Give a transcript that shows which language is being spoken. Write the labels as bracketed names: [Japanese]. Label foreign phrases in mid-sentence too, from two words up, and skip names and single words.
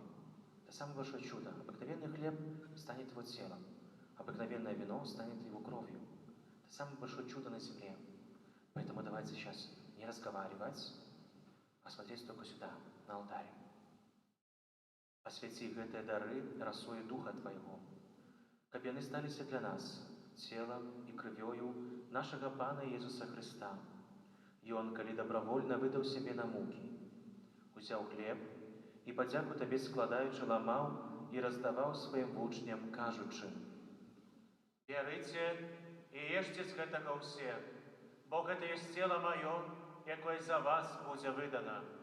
[Russian] Это самое большое чудо. Обыкновенный хлеб станет Его телом, обыкновенное вино станет Его кровью. Это самое большое чудо на земле. Поэтому давайте сейчас не разговаривать, а смотреть только сюда, на алтарь. [Belarusian] Освяти гэтыя дары расою Духа Твайго, каб яны сталіся для нас целом і крывёю нашага Пана Езуса Христа. Ён, калі добровольна выдаў сябе на мукі, узяў хлеб і падзяку Табе складаючы ламаў і раздаваў сваім вучням, кажучы: «Бярыце і ешце з гэтага ўсе, бо гэта ёсць цела маё, якое за вас будзе выдана».